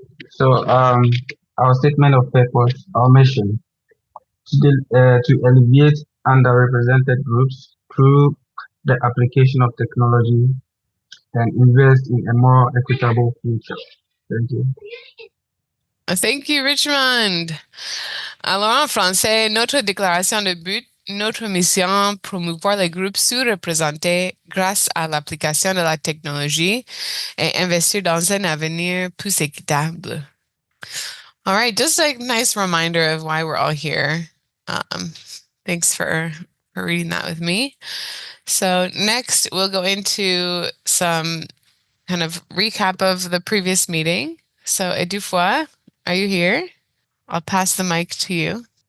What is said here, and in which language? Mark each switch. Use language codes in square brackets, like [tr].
[en] So, our statement of purpose, our mission, to alleviate underrepresented groups through the application of technology and invest in a more equitable future. Thank you. Thank you, Richmond. [fr] Alors, en français, notre déclaration de but, notre mission, promouvoir les groupes sous-représentés grâce à l'application de la technologie et investir dans un avenir plus équitable. [en] All right, just a nice reminder of why we're all here. Thanks for reading that with me. So next, we'll go into some kind of recap of the previous meeting. So Edoufoy, are you here? I'll pass the mic to you.